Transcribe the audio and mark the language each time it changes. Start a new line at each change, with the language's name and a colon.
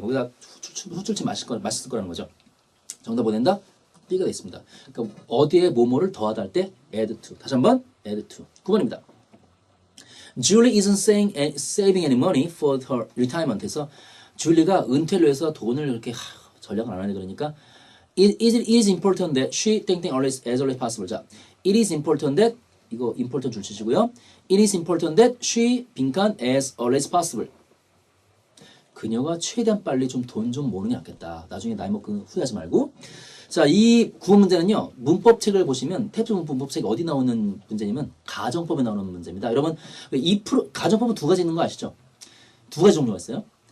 Korean: 거기다 후추를 치 맛있을 거라는 거죠. 정답 보낸다? B가 돼 있습니다. 그러니까 어디에 뭐뭐를 더하다 할 때 add to. 다시 한번 add to. 9번입니다.
English: Julie isn't saving any money for her retirement.
Korean: 그래서 줄리가 은퇴를 위해서 돈을 이렇게 전략을 안 하네. 그러니까
English: it is important that she
Korean: 땡땡
English: as early as possible. 자, it is important that 이거 important
Korean: 줄 치시고요.
English: It is important that she
Korean: 빈칸
English: as early as possible.
Korean: 그녀가 최대한 빨리 좀 돈 좀 모으는 게 낫겠다. 나중에 나이 먹고 후회하지 말고. 자, 이 구문 문제는요. 문법책을 보시면 탭스 문법책 어디 나오는 문제냐면 가정법에 나오는 문제입니다. 여러분 2% 가정법은 두 가지 있는 거 아시죠? 두 가지 종류가 있어요.